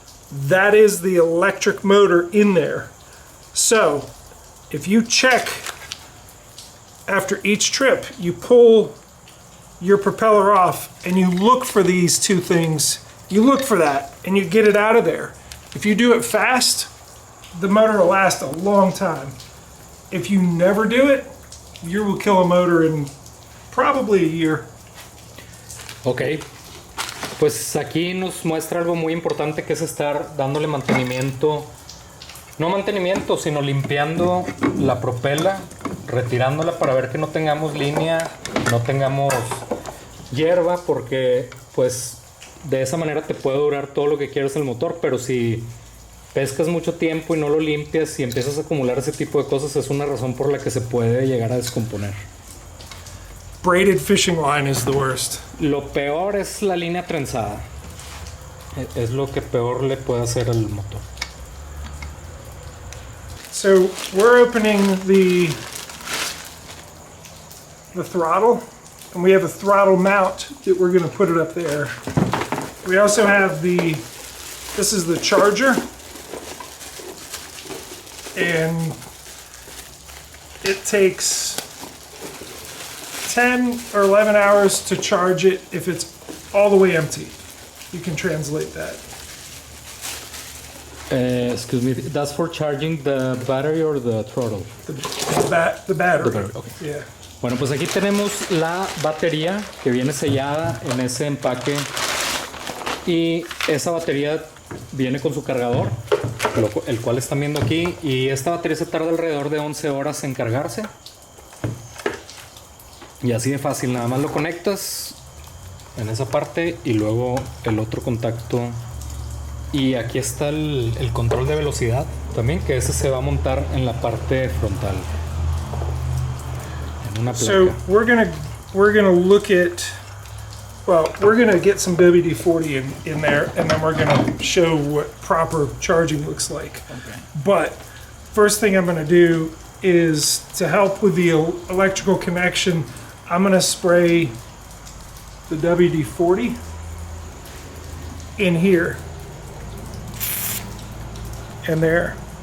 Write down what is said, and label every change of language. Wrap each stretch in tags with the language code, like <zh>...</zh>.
<en>That is the electric motor in there. So, if you check after each trip, you pull your propeller off and you look for these two things, you look for that and you get it out of there. If you do it fast, the motor will last a long time. If you never do it, you will kill a motor in probably a year.</en> <es>Ok, pues aquí nos muestra algo muy importante, que es estar dándole mantenimiento, no mantenimiento, sino limpiando la propela, retirándola para ver que no tengamos línea, no tengamos hierba, porque pues de esa manera te puede durar todo lo que quieras el motor. Pero si pescas mucho tiempo y no lo limpias y empiezas a acumular ese tipo de cosas, es una razón por la que se puede llegar a descomponer.</es> <en>Braided fishing line is the worst.</en> <es>Lo peor es la línea trenzada. Es lo que peor le puede hacer al motor.</es> <en>So we're opening the throttle, and we have a throttle mount that we're going to put it up there. We also have this is the charger, and it takes 10 or 11 hours to charge it if it's all the way empty. You can translate that. Excuse me, that's for charging the battery or the throttle? The battery. The battery, okay. Yeah.</en> <es>Bueno, pues aquí tenemos la batería que viene sellada en ese empaque, y esa batería viene con su cargador. el cual están viendo aquí, y esta batería se tarda alrededor de 11 horas en cargarse. Y así de fácil, nada más lo conectas en esa parte y luego el otro contacto. Y aquí está el control de velocidad también, que ese se va a montar en la parte frontal, en una placa.</es> <en>So we're gonna look at, well, we're gonna get some WD-40 in there, and then we're gonna show what proper charging looks like. Okay. But first thing I'm gonna do is, to help with the electrical connection, I'm gonna spray the WD-40 in here and there.</en>